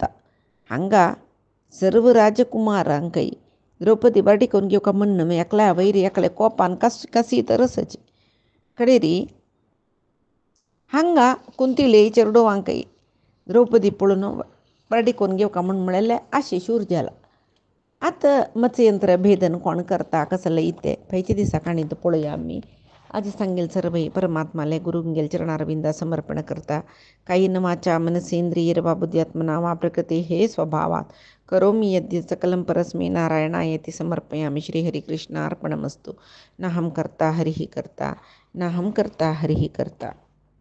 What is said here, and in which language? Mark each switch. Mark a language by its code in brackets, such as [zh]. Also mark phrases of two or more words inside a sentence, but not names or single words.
[kok] हांगा सर्व राजकुमारांकय द्रौपदी बाटी करून घेवका म्हण एकल्या वयरी एकले कोपान कासी तरसच कडेरी हांगा कुंतिले चेडवांकय द्रौपदी पळोवन बाटी करून घेवका म्हूण म्हळ्ळें आशे शूर जाला. आतां मत्स्ययंत्र भेदन कोण करता कसले इते खंयचे दिसा काणी तो पळोवया आमी. आज सांगेल सर्व परमात्माले गुरुंगेल चरणारविंदा समर्पण करता. [sa] कायेन वाचा मनसेंद्रियर्वा बुद्ध्यात्मना वा प्रकृती हे स्वभावात करोमि यद्यत् सकलं परस्मै नारायणायेति समर्पयामि. श्रीहरिकृष्णार्पणमस्तु. नाहं कर्ता हरिः कर्ता नाहं कर्ता हरिः कर्ता.